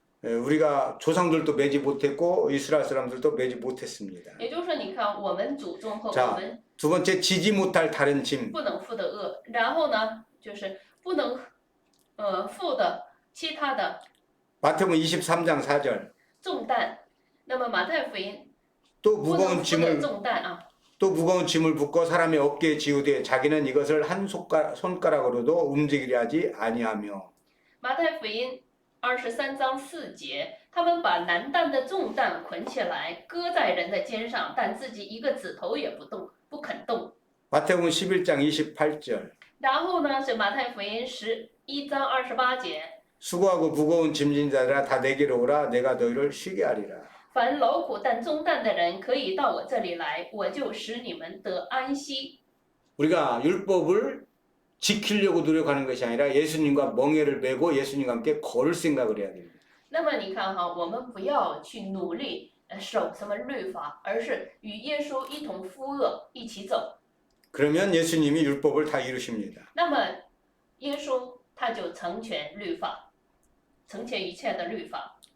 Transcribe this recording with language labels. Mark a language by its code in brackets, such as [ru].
[ko] 우리가 조상들도 매지 못했고 이스라엘 사람들도 매지 못했습니다. [zh] 也就是说，你看我们祖宗和我 [ko] 자 [zh] 们 [ko] 두 번째 지지 못할 다른 짐. [zh] 不能负的恶，然后呢，就是不能负的其他的 [ko] 마태복음 23장 4절. [zh] 重担。那么马太福音 [ko] 또 [zh] 不能负的 [ko] 짐을 [zh] 重担啊， [ko] 또 무거운 짐을 붓고 사람의 어깨에 지우되 자기는 이것을 한 손가락으로도 움직이려 하지 아니하며. [zh] 马太福音23章4节，他们把难担的重担捆起来，搁在人的肩上，但自己一个指头也不动，不肯动。 [ko] 마태복음 11장 28절. [zh] 然后呢，是马太福音11章28节， [ko] 수고하고 무거운 짐진 자들아 다 내게로 오라 내가 너희를 쉬게 하리라. [zh] 凡劳苦担重担的人，可以到我这里来，我就使你们得安息。 [ko] 우리가 율법을 지키려고 노력하는 것이 아니라 예수님과 멍에를 메고 예수님과 함께 걸을 생각을 해야 됩니다. [zh] 那么你看哈，我们不要去努力守什么律法，而是与耶稣一同负恶，一起走。 [ko] 그러면 예수님이 율법을 다 이루십니다. [zh] 那么耶稣他就成全律法，成全一切的律法。